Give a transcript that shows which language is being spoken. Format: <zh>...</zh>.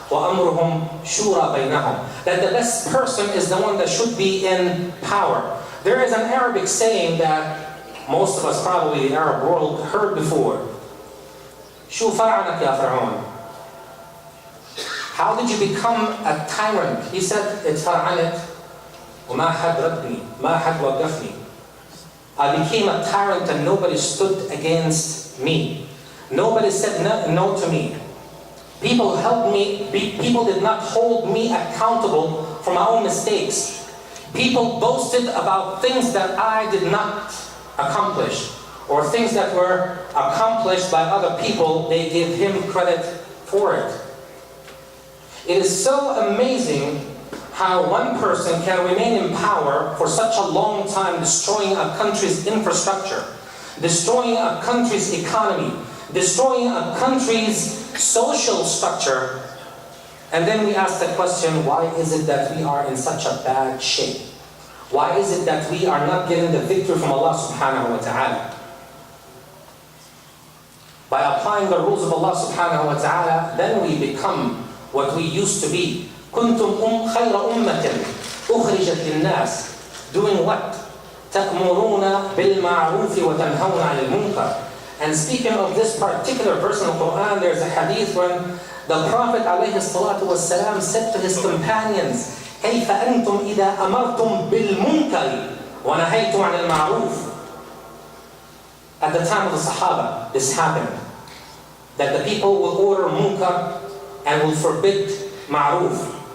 <ar>وَأَمْرُهُمْ شُورَى بَيْنَهُمْ.</ar> <en>That the best person is the one that should be in power. There is an Arabic saying that most of us probably in the Arab world heard before.</en> <ar>شو فرعنك يا فرعون?</ar> <en>How did you become a tyrant? He said,</en> <ar>اتفرعنت وما حد ردني ما حد وقفني.</ar> <en>I became a tyrant and nobody stood against me. Nobody said no to me. People helped me. People did not hold me accountable for my own mistakes. People boasted about things that I did not accomplish, or things that were accomplished by other people. They give him credit for it. It is so amazing how one person can remain in power for such a long time, destroying a country's infrastructure, destroying a country's economy, destroying a country's social structure. And then we ask the question, why is it that we are in such a bad shape? Why is it that we are not getting the victory from Allah subhanahu wa ta'ala? By applying the rules of Allah subhanahu wa ta'ala, then we become what we used to be.</en> <ar>كنتم خير أمة أخرجت للناس.</ar> <en>Doing what?</en> <ar>تأمرون بالمعروف وتنهون عن المنكر.</ar> <en>And speaking of this particular verse in the Quran, there's a hadith when the Prophet ﷺ said to his companions,</en> <ar>كيف أنتم إذا أمرتم بالمنكر ونهيتم عن المعروف.</ar> <en>At the time of the Sahaba, this happened. That the people will order munkar and will forbid ma'ruf.</en>